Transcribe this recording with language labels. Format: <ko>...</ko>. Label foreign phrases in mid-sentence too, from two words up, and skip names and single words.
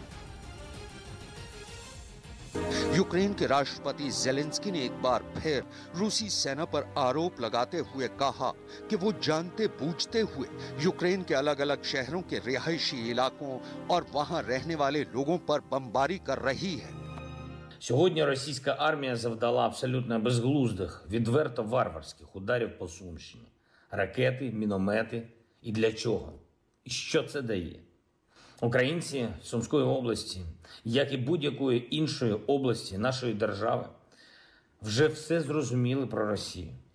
<hi>यूक्रेन के राष्ट्रपति ज़ेलेंस्की ने एक बार फिर रूसी सेना पर आरोप लगाते हुए कहा कि वो जानते बूझते हुए यूक्रेन के अलग अलग शहरों के रिहायशी इलाकों और वहां रहने वाले लोगों पर बमबारी कर रही है।</hi> <uk>Сьогодні російська армія завдала абсолютно безглуздих, відверто варварських ударів по Сумщині. Ракети, міномети. І для чого? І що це дає? Українці Сумської області, як і будь-якої іншої області нашої держави, вже все зрозуміли про Росію.</uk>